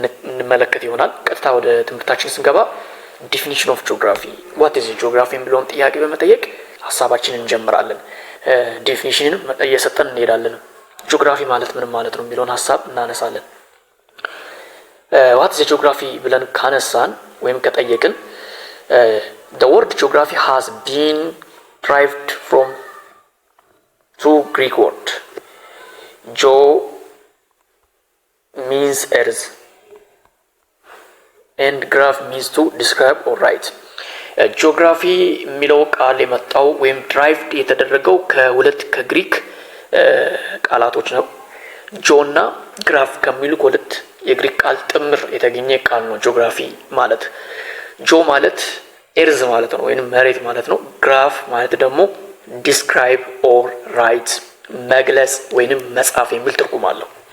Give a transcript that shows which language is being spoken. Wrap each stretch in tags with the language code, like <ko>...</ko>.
<am>እንመለከት ይሆናል። ቀጥታ ወደ ትምህርታችን ስንገባ ዲፊኒሽን ኦፍ ጂኦግራፊ</am> <en>ዋት ኢዝ ጂኦግራፊ</en> <am>የሚለውን ጥያቄ በመጠየቅ ሀሳባችንን እንጀምራለን። ዲፊኒሽንን እየሰጠን እንሄዳለን። ጂኦግራፊ ማለት ምን ማለት ነው የሚለውን ሀሳብ እናነሳለን። ዋት ኢዝ ጂኦግራፊ ብለን ካነሳን ወይም ከጠየቅን</am> <en>the word geography has been derived from two Greek word. Geo means earth and graph means to describe or write.</en> <am>ጂኦግራፊ የሚለው ቃል የመጣው ወይም ድራይቭድ የተደረገው ከሁለት ከግሪክ ቃላቶች ነው። ጆ እና ግራፍ ከሚሉ ሁለት የግሪክ ቃል ጥምር የተገኘ ቃል ነው ጂኦግራፊ ማለት። ጆ ማለት ኤርዝ ማለት ነው ወይም መሬት ማለት ነው። ግራፍ ማለት ደግሞ ዲስክራይብ ኦር ራይት መግለጽ ወይም መጻፍ የሚል ትርጉም አለው።</am>